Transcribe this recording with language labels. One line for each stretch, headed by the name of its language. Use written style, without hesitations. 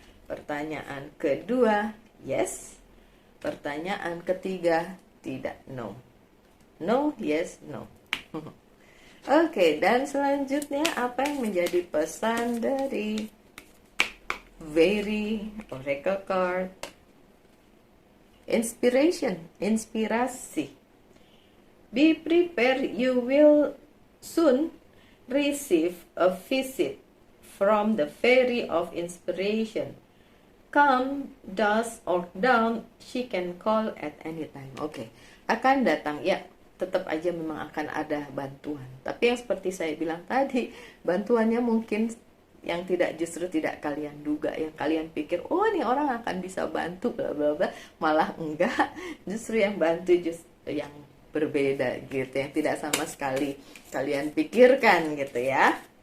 Indonesian: Pertanyaan kedua, yes. Pertanyaan ketiga, tidak, no.
English: No, yes, no.
Indonesian: Oke, dan selanjutnya apa yang menjadi pesan dari Very Oracle card?
English: Inspiration, inspirasi. Be prepared, you will soon receive a visit from the Fairy of Inspiration. Come, dusk or down, she can call at any time.
Indonesian: Oke, akan datang ya. Tetap aja memang akan ada bantuan. Tapi yang seperti saya bilang tadi, bantuannya mungkin yang justru tidak kalian duga, yang kalian pikir ini orang akan bisa bantu bla bla bla, malah enggak. Justru yang bantu justru yang berbeda gitu, yang tidak sama sekali kalian pikirkan gitu ya.